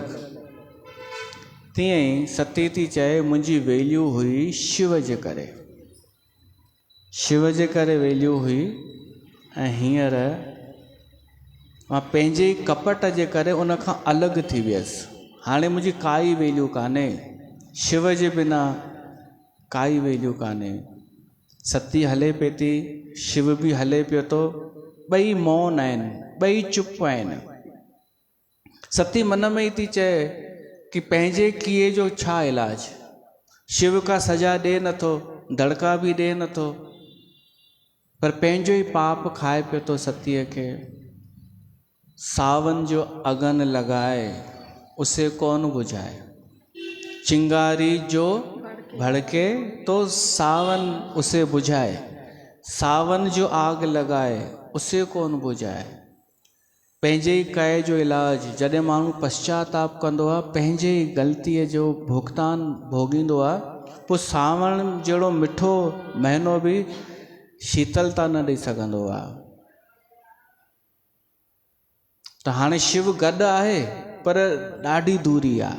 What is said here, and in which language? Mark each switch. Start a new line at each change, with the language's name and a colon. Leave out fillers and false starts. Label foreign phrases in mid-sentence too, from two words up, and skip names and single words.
Sindhi: तीअं ई सती थी चए मुंहिंजी वैल्यू हुई शिव जे करे, शिव जे करे वैल्यू हुई। ऐं हींअर मां पंहिंजे कपट जे करे उन खां अलॻि थी वियसि। हाणे मुंहिंजी काई वैल्यू कान्हे, शिव जे बिना काई वैल्यू कान्हे। सती हले पई थी, शिव बि हले पियो थो, ॿई मौन आहिनि, ॿई चुप आहिनि। सती मन में ई थी चए कि पंहिंजे कीए जो छा इलाज, शिव का सजा ॾे नथो, दड़का बि ॾे नथो, पर पंहिंजो ई पाप खाए पियो थो सतीअ खे।
Hindi: सावन जो अगन लगाए उसे कौन बुझाए, चिंगारी जो भड़के तो सावन उसे बुझाए, सावन जो आग लगाए उसे कौन बुझाए।
Sindhi: पंहिंजे ई कए जो इलाज जॾहिं माण्हू पश्चाताप कंदो आहे, पंहिंजे ई ग़लतीअ जो भुगतान भोगींदो आहे, पोइ सावण जहिड़ो मिठो महीनो बि शीतलता न ॾेई सघंदो आहे। त हाणे शिव गॾु आहे पर ॾाढी दूरी आहे।